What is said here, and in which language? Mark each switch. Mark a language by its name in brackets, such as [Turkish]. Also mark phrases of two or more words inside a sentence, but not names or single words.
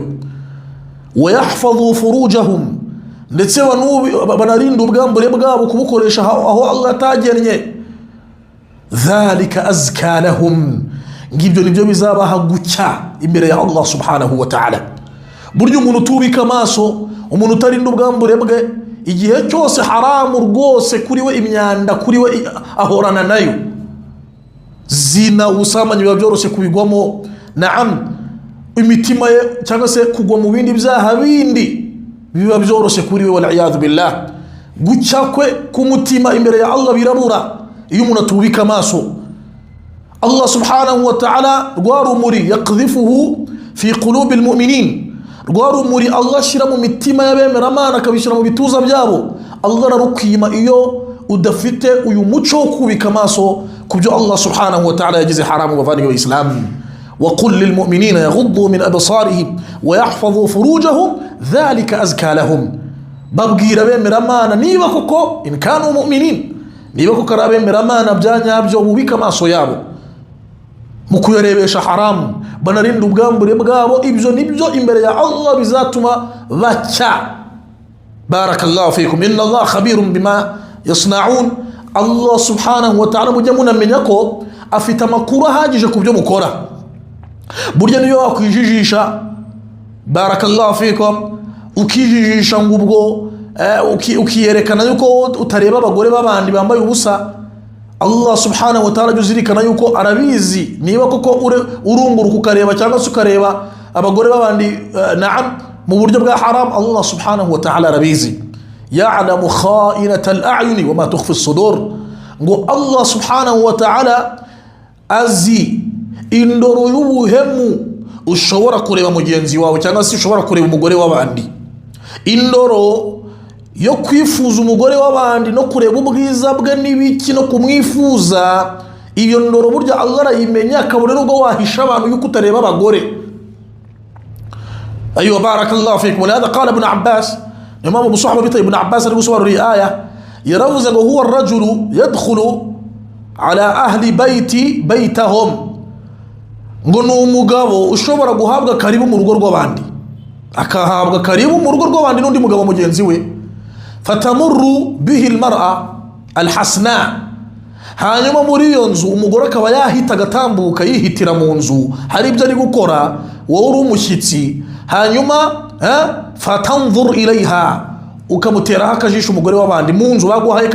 [Arabic] ويحفظوا فروجهم, [Kinyarwanda] ndetse banarinda ubwambure bwabo kubukoresha aho Allah atagennye. [Arabic] ذلك أزكى لهم, [Kinyarwanda] ngibyo nibyo bizabaha gucya imbere ya Allah [Arabic] سبحانه وتعالى. [Kinyarwanda] Buryo umuntu tubika amaso, umuntu utarinda ubwambure bwe, igihe cyose haramu rwose kuri we, imyanda kuri we ahorana nayo, zina ubusambanyi biba byoroshye kubigwamo, naam, imitima ye cyangwa se kugwa mu bindi byaha bindi biba byoroshye kuri we, [Arabic] والعياذ بالله. [Kinyarwanda] Gucya kwe kumutima imbere ya Allah birabura iyo umuntu atubika amaso. Allah [Arabic] سبحانه وتعالى [Kinyarwanda] rwarumuri [Arabic] يقذفه في قلوب المؤمنين, [Kinyarwanda] rwarumuri Allah shira mu mitima y'abemera Imana akabishira mu bituza byabo. Allah ararukwima iyo udafite uyu muco kubika amaso kubyo Allah [Arabic] سبحانه وتعالى [Kinyarwanda] yagize haramu bavani wa Islam. [Arabic] وقل للمؤمنين يغضوا من أبصارهم ويحفظوا فروجهم ذلك أزكى لهم. [Kinyarwanda] Babwira bemera Imana niba koko [Arabic] إن كانوا مؤمنين, [Kinyarwanda] niba koko arabemera Imana byanyabyo bubika amaso yabo mu kuyarebesha haramu, banarinda ubwambure bwabo. Ibyo nibyo imbere ya Allah bizatuma bacya. [Arabic] بارك الله فيكم، إن الله خبير بما يصنعون. [Kinyarwanda] Allah [Arabic] سبحانه وتعالى [Kinyarwanda] mujya munamenya ko afite amakuru ahagije ku byo mukora. Burya niyo wakwijijisha, [Arabic] بارك الله فيكم, [Kinyarwanda] ukijijisha ngubwo ukiyerekana yuko utareba abagore babandi bambaye ubusa, Allah [Arabic] سبحانه وتعالى [Kinyarwanda] juzirikana yuko arabizi niba koko urunguruka ukareba cyangwa se ukareba abagore babandi naam mu buryo bwa haram. [Arabic] الله سبحانه وتعالى arabizi، يعلم خائنة الأعين وما تخفي الصدور. [Kinyarwanda] Ngo Allah [Arabic] سبحانه وتعالى [Kinyarwanda] azi indoro y'ubuhemu ushobora kureba mugenzi wawe cyangwa se ushobora kureba umugore w'abandi. Indoro yo kwifuza umugore w'abandi no kureba ubwiza bwe n'ibiki no kumwifuza, iyo ndoro burya Allah arayimenya, akabona nubwo wahisha abantu yuko utareba abagore. [Arabic] أيوا بارك الله فيكم. هذا قال ابن عباس, [Kinyarwanda] imam Abu Sahaba bita ibn Abbas ari gusobanura iyi aya, yaravuze ngo [Arabic] هو الرجل يدخل على أهل بيت بيتهم, [Kinyarwanda] ngo ni umugabo ushobora guhabwa karibu mu rugo rw'abandi, akahabwa karibu mu rugo rw'abandi n'undi mugabo mugenzi we. [Arabic] فتمر به المرأة الحسناء, [Kinyarwanda] hanyuma muri iyo nzu umugore akaba yahita agatambuka yihitira mu nzu, hari ibyo ari gukora, wowe uri umushyitsi, hanyuma [Arabic] فتنظر إليها, [Kinyarwanda] ukamuteraho akajisho umugore w'abandi mu nzu baguhaye.